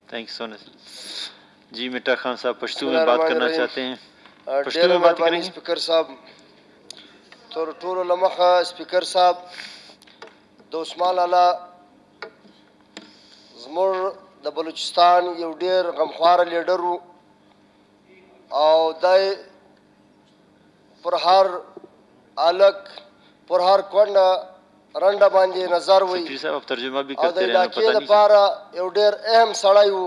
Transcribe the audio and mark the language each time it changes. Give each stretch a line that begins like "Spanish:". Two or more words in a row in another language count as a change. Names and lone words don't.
English: thank you so much जी।
Hindi: मिट्टा खान साहब पश्तो में बात करना चाहते हैं, पश्तो में बात करेंगे।
Pashto: سپیکر صاحب تر ټولو لمخه سپیکر صاحب د عثمان لالا زموږ د بلوچستان یو ډېر غمخواره لیډر و او دی پر هر الک پر هر کونډه رنډه باندې نظر وي او د علاقې لپاره یو ډېر اهم سړی و.